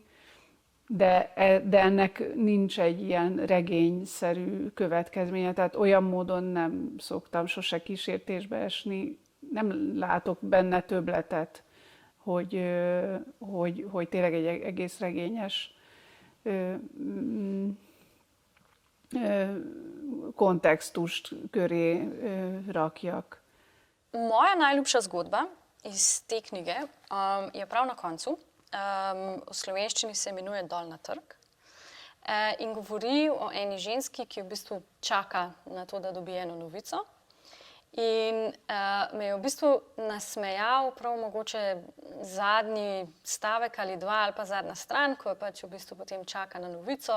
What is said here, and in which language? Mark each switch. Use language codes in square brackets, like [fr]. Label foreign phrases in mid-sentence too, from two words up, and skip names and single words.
[hu] de ennek nincs egy ilyen regényszerű következménye, tehát olyan módon nem szoktam sose kísértésbe esni, nem látok benne többletet, hogy tényleg egy egész regényes kontextust köré rakjak. [sl] Moja najljubša zgodba iz te knjige je prav na koncu. V slovenščini se imenuje Dol na trg in govori o eni ženski, ki v bistvu čaka na to, da dobi eno novico. In me je v bistvu nasmejal prav mogoče zadnji stavek ali dva, ali pa zadnja stran, ko je pač v bistvu potem čaka na novico.